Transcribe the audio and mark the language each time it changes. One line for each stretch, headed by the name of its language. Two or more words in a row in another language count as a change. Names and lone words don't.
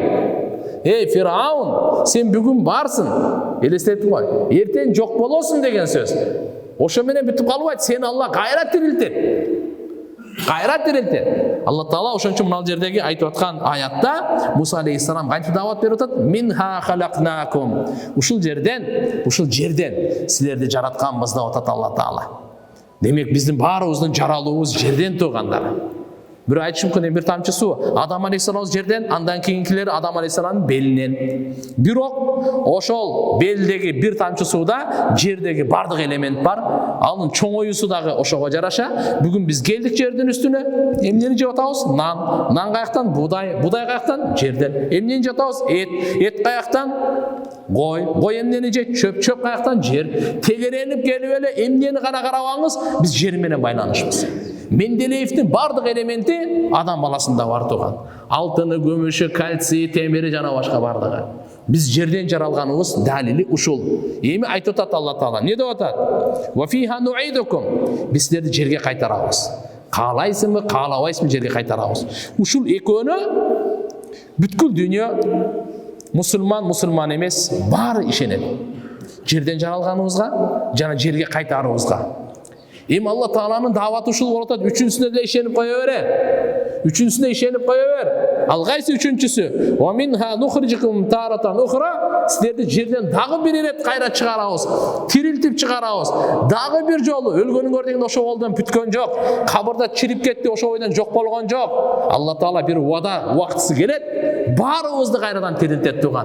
Kyrgyz: Эй Фираун, сен бүгүн барсың, элестетип кой. Эртең жок болосуң деген сөз. Ошо менен бүтүп калбайт, сени Алла кайра тирилтет. Кайра тирилтет. Алла Таала ошончо мына жердеги айтып аткан аятта Муса алейхиссалам кантип дават берип атат?
Arabic: منها خلقناكم.
Kyrgyz: Ушул жерден силерди жаратканбыз деп атат Алла Таала. Демек биздин баарыбыздын жаралуубуз жерден тугандар. Bir aytышы мүмкүн бир тамчы суу Адам алейхиссалам жерден, андан кийинкилери Адам алейхиссаламдын белинен. Бирок ошол белдеги бир тамчы сууда жердеги бардык элемент бар. Анын чоңоюусу дагы ошого жараша. Бүгүн биз келдик жердин үстүнө. Эмнени жеп атабыз? Нан каяктан? Будай каяктан? Жерден. Эмнени жеп атабыз? Эт каяктан? Кой эмнени жейт? Чөп каяктан? Жер. Тегеренип келип эле эмнени гана карабаңыз, биз жер менен байланышпыз. Менделеевтин бардык элементи адам баласында бар туган. Алтыны, күмүшү, кальций, темири жана башка бардыгы. Биз жерден жаралганыбыз далили ушул. Эми айтып атат Алла Таала. Не деп атат?
Arabic: وفيها نعيدكم.
Kyrgyz: Биз силерди жерге кайтарабыз. Каалайсыңбы, каалабайсыңбы жерге кайтарабыз. Ушул экөөнө бүткүл дүйнө мусулман эмес баары ишенет. Жерден жаралганыбызга жана жерге кайтарыбызга. Эми Алла Тааланын даваты ушул болуп атат. Үчүнчүсүнө деле ишенип кое бер. Ал кайсы үчүнчүсү?
Arabic: ومنها نخرجكم تارة أخرى.
Kyrgyz: Силерди жерден дагы бир ирет кайра чыгарабыз, тирилтип чыгарабыз. Дагы бир жолу өлгөнүңөр деген ошо болдон бүткөн жок. Кабырда чирип кетти, ошо бойдон жок болгон жок. Алла Таала бир убактысы келет, баарыбызды кайрадан тирилтет туган.